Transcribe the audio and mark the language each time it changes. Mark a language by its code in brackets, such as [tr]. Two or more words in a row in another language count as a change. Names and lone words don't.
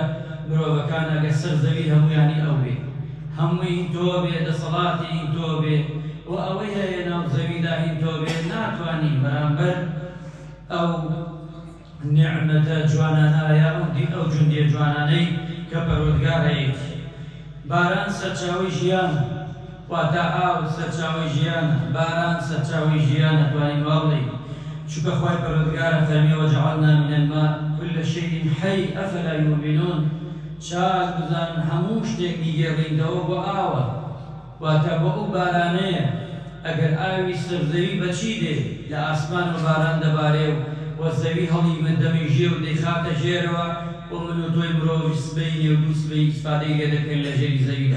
[ckb] مرۆڤەکان ئەگەر سەر زەوی هەموویانی ئەو بێ، هەمووی هین تۆ بێ، دەسەڵاتی هین تۆ بێ، و ئەوەی هەیە ناو زەویدا هین تۆ بێ، ناتوانی بەرامبەر ئەو نیعمەتە جوانانایە ئەو جوندیە جوانانەی کە پەروەردگار هەیەی. باران سەرچاوەی ژیانە، واتە ئاو سەرچاوەی ژیانە، باران سەرچاوەی ژیانە. توانین وا بڵێین، چونکە خوای پەروەردگارە فەرمێ [ar] وەجەعەلنا من الماء كل شيء حي أفلا يؤمنون. [ckb] چاک بزانن هەموو شتێک دیگەڕێنەوە بۆ ئاوە، واتە بۆ ئەو بارانەیە. ئەگەر ئاوی سەرزەوی بەچی دێ؟ لە ئاسمان و باران دەبارێ و زەوی هەڵی دەمێژێ و دەیخاتە ژێرەوە، و من و تۆی مرۆڤ سبەینێ و دوو سبەی ئیسفادەی لێ دەکەین لە ژێری زەویدا.